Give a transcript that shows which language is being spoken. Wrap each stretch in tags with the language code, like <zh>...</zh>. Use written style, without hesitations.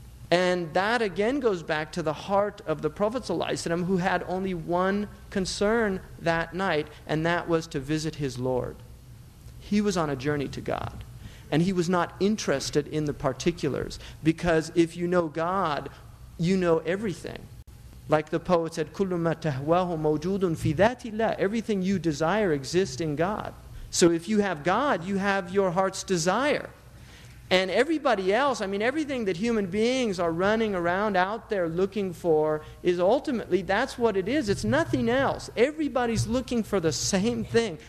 <en>And that again goes back to the heart of the Prophet ﷺ, who had only one concern that night, and that was to visit his Lord. He was on a journey to God. And he was not interested in the particulars, because if you know God, you know everything. Like the poet said,</en> <ar>كُلُّ مَا تَهْوَاهُ مَوْجُودٌ فِي ذَاتِ اللَّهِ.</ar> <en>Everything you desire exists in God. So if you have God, you have your heart's desire. And everybody else, everything that human beings are running around out there looking for is ultimately, that's what it is. It's nothing else. Everybody's looking for the same thing.</en>